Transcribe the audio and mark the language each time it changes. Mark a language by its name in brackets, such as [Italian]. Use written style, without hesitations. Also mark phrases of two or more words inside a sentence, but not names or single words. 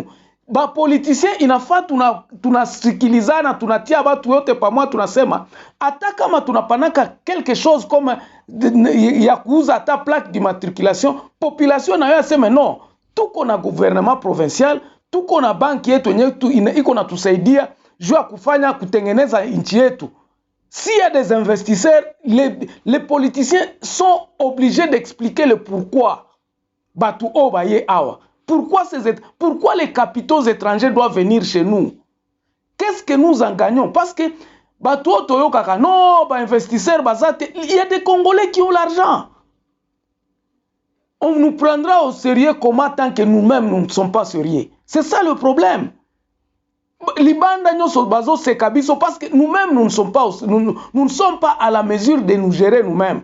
[Swahili] Ba politicien inafaa tunasikilizana tunatia watu yote pamoja tunasema hata kama tunapanaka [French] quelque chose [Swahili] comme ya kuuza hata [French] plaque d'immatriculation, [Swahili] population nayo yaseme non, tuko na [French] gouvernement provincial, [Swahili] tuko na banki yetu yenye iko na tusaidia jua kufanya kutengeneza nchi yetu. [French] S'il y a des investisseurs, les politiciens sont obligés d'expliquer le pourquoi. [Lingala] Batu obaye awa. [French] Pourquoi les capitaux étrangers doivent venir chez nous? Qu'est-ce que nous en gagnons? Parce que [Lingala] batu otoyo kaka non, [French] ba investisseurs bazate, il y a des Congolais qui ont l'argent. On nous prendra au sérieux comment tant que nous-mêmes nous ne sommes pas sérieux. C'est ça le problème. [Lingala] Libanda nyoso bazo sekabiso [French] parce que nous-mêmes nous ne sommes pas à la mesure de nous gérer nous-mêmes.